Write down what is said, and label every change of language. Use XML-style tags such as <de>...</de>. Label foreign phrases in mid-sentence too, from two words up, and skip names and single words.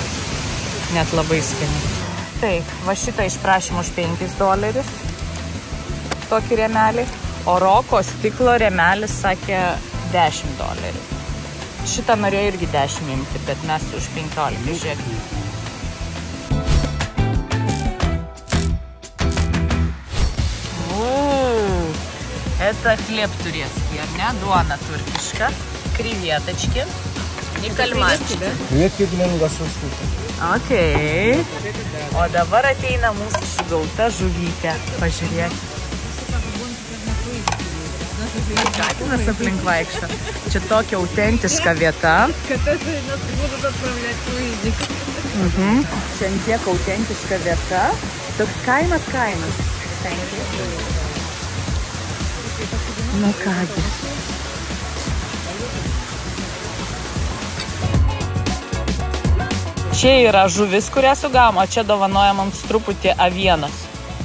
<lt>Net labai skaniai. Taip, va šitą išprašym už $5. Tokį rėmelį. O Roko stiklo rėmelis sakė $10. Šitą norėjo irgi 10 imti, bet mes už 15, žiūrėk.</lt> <ru>Это хлеб турецкий,</ru> <lt>ar ne? Duona turkiška,</lt> <ru>krevetочки и кальмарчики. Креветки, блин, лососку.</ru> <lt>Okei. O dabar ateina mūsų sugauta žuvytė. Pažiūrėk. Katinas aplink vaikšto. Čia tokia autentiška vieta. Kad aš</lt> <ru>нас будут отправлять в Уизик.</ru> <lt>Čia tiek autentiška vieta. Toks kaimas. Nu kągi. Čia yra žuvis, kurią sugavom, o čia dovanoja mums truputį avienos.</lt>